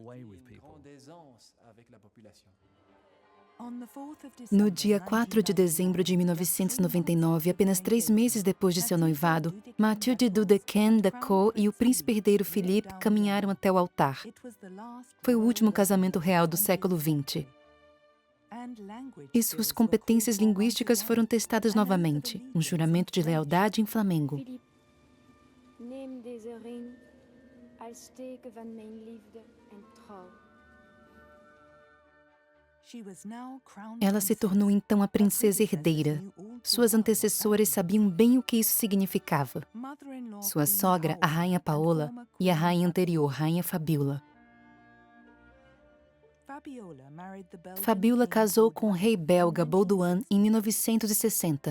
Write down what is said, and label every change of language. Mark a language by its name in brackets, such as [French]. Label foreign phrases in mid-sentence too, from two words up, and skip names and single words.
[Portuguese] No dia 4 de dezembro de 1999, apenas 3 meses depois de seu noivado, Mathilde du Decan-Decaux e o príncipe herdeiro Philippe caminharam até o altar. Foi o último casamento real do século XX. E suas competências linguísticas foram testadas novamente, um juramento de lealdade em flamengo. [Dutch] Philippe, neem deze ring als teken van mijn liefde en trouw. [Portuguese] Ela se tornou então a princesa herdeira. Suas antecessoras sabiam bem o que isso significava. Sua sogra, a rainha Paola, e a rainha anterior, rainha Fabiola. Fabiola casou com o rei belga Baudouin em 1960.